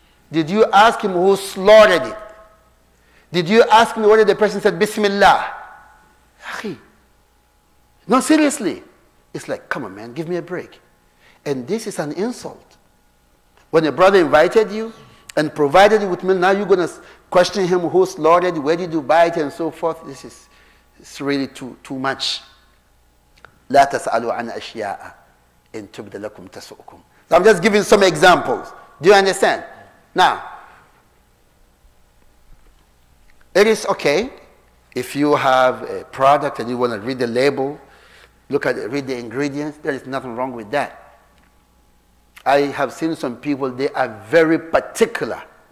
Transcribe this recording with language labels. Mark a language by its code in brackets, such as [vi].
[en] Did you ask him who slaughtered it? Did you ask him whether the person said Bismillah? No, seriously. It's like, come on, man, give me a break. And this is an insult. When a brother invited you and provided you with milk, now you're going to question him who slaughtered, where did you buy it, and so forth. It's really too much. [ar] لا تسألوا عن أشياء إن تبد لكم تسؤكم. [en] So I'm just giving some examples. Do you understand? Now, it is okay if you have a product and you want to read the label, look at it, read the ingredients. There is nothing wrong with that. I have seen some people, they are very particular.